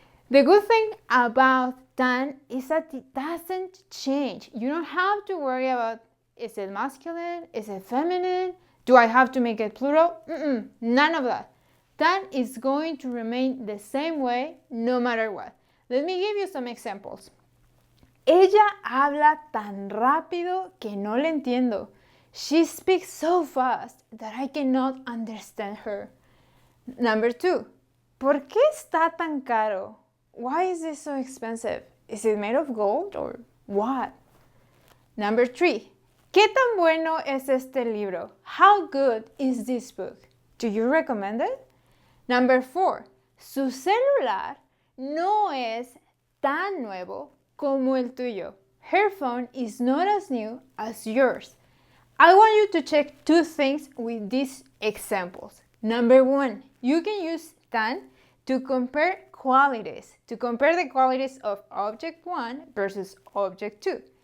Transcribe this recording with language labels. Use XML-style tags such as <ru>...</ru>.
<en>The good thing about tan is that it doesn't change. You don't have to worry about, is it masculine? Is it feminine? Do I have to make it plural? None of that. Tan is going to remain the same way no matter what. Let me give you some examples.</en> <es>Ella habla tan rápido que no le entiendo.</es> <en>She speaks so fast that I cannot understand her. Number 2.</en> <es>¿Por qué está tan caro?</es> <en>Why is this so expensive? Is it made of gold or what? Number 3.</en> <es>¿Qué tan bueno es este libro?</es> <en>How good is this book? Do you recommend it? Number 4.</en> <es>Su celular no es tan nuevo como el tuyo.</es> <en>Her phone is not as new as yours. I want you to check two things with these examples. Number 1, you can use tan to compare qualities, to compare the qualities of object 1 versus object 2.</en>